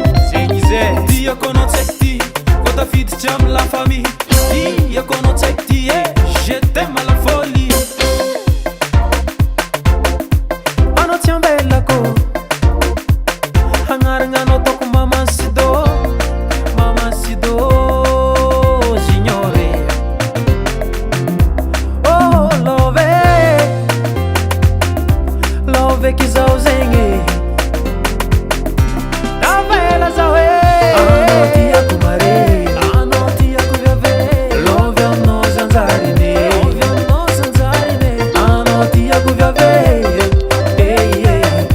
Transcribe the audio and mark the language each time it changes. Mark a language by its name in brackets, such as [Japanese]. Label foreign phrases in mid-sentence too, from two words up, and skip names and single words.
[Malagasy] Zegny izy e. Tiako anao tsy haiko ty. Koa tafiditra amin'ny [French] la famille. [Malagasy] Tiako anao tsy haiko ty, eh. [French] Je t'aime à la folie. [Malagasy] Anao tsy ambelako. Hagnarana anao taoko Mama Sido. Mama Sido Junior. Oh, love. Love que zaho zegny. Navela zaho e. Anao tiako mare. Anao tiako viavy. Love aminao zanjariny. Love aminao zanjariny. Anao tiako viavy. Eh, eh.